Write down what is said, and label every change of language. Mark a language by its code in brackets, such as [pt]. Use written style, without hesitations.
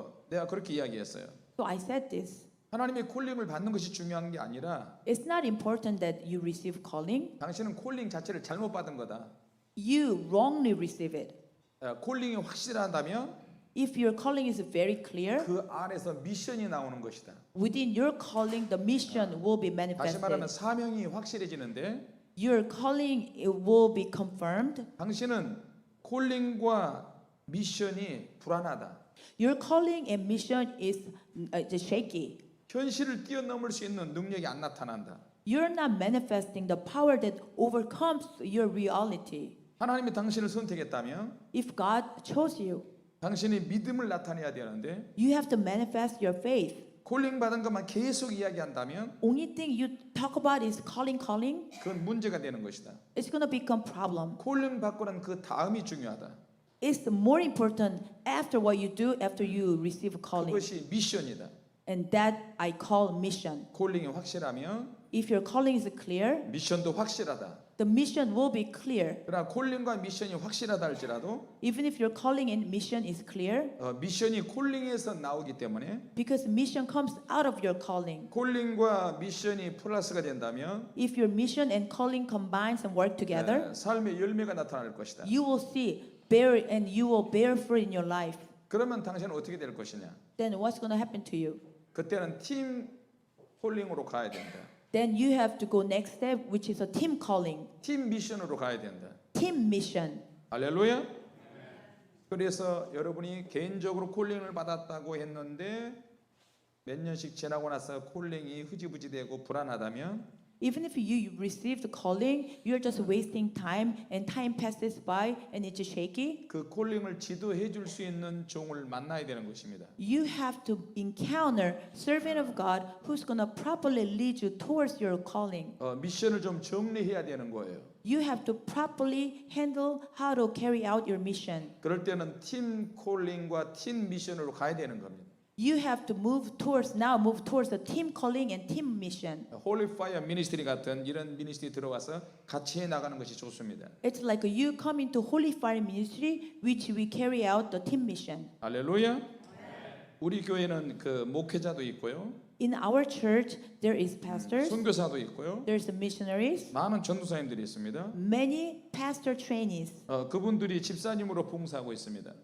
[ko] 내가 그렇게 이야기했어요. [en] So I said this. [ko] 하나님의 콜링을 받는 것이 중요한 게 아니라 [en] It's not important that you receive calling. [ko] 당신은 콜링 자체를 잘못 받은 거다. [en] You wrongly receive it. [ko] 콜링이 확실하다면 [en] If your calling is very clear, [ko] 그 안에서 미션이 나오는 것이다. [en] within your calling, the mission will be [ko] 다시 말하면 사명이 확실해지는데 [en] Your calling it will be confirmed. [ko] 당신은 콜링과 미션이 불안하다. [en] Your calling and mission is shaky. [ko] 현실을 뛰어넘을 수 있는 능력이 안 나타난다. [en] You're not manifesting the power that overcomes your reality. [ko] 하나님이 당신을 선택했다면 [en] If God chose you, [ko] 당신이 믿음을 나타내야 되는데 [en] you have to manifest your faith. [ko] 콜링 받은 것만 계속 이야기한다면 [en] Only thing you talk about is calling, calling. [ko] 그건 문제가 되는 것이다. [en] It's going to become problem. [ko] 콜링 받고는 그 다음이 중요하다. [en] It's more important after what you do after you receive calling. [ko] 그것이 미션이다. [en] And that I call mission. [ko] 콜링이 확실하면 [en] If your calling is clear, [ko] 미션도 확실하다. [en] the mission will be clear. [ko] 그러나 콜링과 미션이 확실하다 할지라도 [en] Even if your calling and mission is clear, [ko] 미션이 콜링에서 나오기 때문에 [en] because mission comes out of your calling. [ko] 콜링과 미션이 플러스가 된다면 [en] If your mission and calling combines and work together, [ko] 삶의 열매가 나타날 것이다. [en] you will see bear and you will bear fruit in your life. [ko] 그러면 당신은 어떻게 될 것이냐? [en] Then what's going to happen to you? [ko] 그때는 팀 콜링으로 가야 된다. [en] Then you have to go next step, which is a team calling, [ko] 팀 미션으로 가야 된다. [en] team mission. [ko] 할렐루야. 그래서 여러분이 개인적으로 콜링을 받았다고 했는데 몇 년씩 지나고 나서 콜링이 흐지부지되고 불안하다면 [en] Even if you receive the calling, you're just wasting time and time passes by and it's shaky. [ko] 그 콜링을 지도해 줄 수 있는 종을 만나야 되는 것입니다. [en] You have to encounter servant of God who's going to properly lead you towards your calling. [ko] 미션을 좀 정리해야 되는 거예요. [en] You have to properly handle how to carry out your mission. [ko] 그럴 때는 팀 콜링과 팀 미션으로 가야 되는 겁니다. [en] You have to move towards the team calling and team mission. [ko] 홀리 파이어 미니스트리 같은 이런 미니스트리 들어가서 같이 해 나가는 것이 좋습니다. [en] It's like you come into Holy Fire Ministry, which we carry out the team mission. [ko] 할렐루야. 우리 교회는 그 목회자도 있고요. [en] In our church, there is pastors, [ko] 선교사도 있고요. [en] there's missionaries, [ko] 많은 전도사님들이 있습니다. [en] many pastor trainees, [ko] 그분들이 집사님으로 봉사하고 있습니다.